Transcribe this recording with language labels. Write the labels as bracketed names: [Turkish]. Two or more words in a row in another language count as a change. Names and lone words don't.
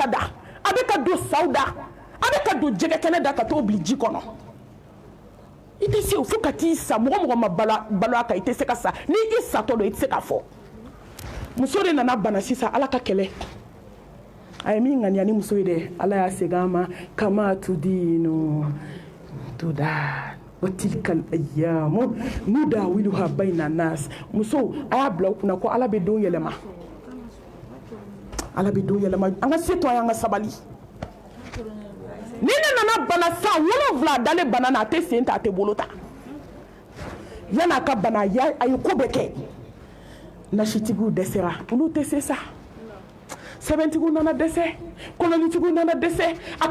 [Bambara] da a bɛ ka don saw da a bɛ ka don jɛgɛ kɛnɛ da ka t'o bili ji kɔnɔ i tɛ se o fo ka t'i sa mɔgɔ mɔgɔ ma balo a kan i tɛ se ka sa ni i satɔ don i tɛ se k'a fɔ muso de nana bana sisan ala ka kɛlɛ a ye min ŋaniya ni muso ye dɛ ala y'a segin a ma [Arabic] كما تدين تدان وتلك الأيام نداولها بين الناس [Bambara] muso a y'a bila u kunna ko ala bɛ don yɛlɛma ala bɛ don yɛlɛma an ka se to an ka sabali ni ne nana bana san 7 dalen bana na a tɛ sen ta a tɛ bolo ta yan'a ka bana a ye ko bɛɛ kɛ nasitigiw dɛsɛra olu tɛ se sa sɛbɛntigiw nana dɛsɛ kɔnɔnitigiw nana dɛsɛ a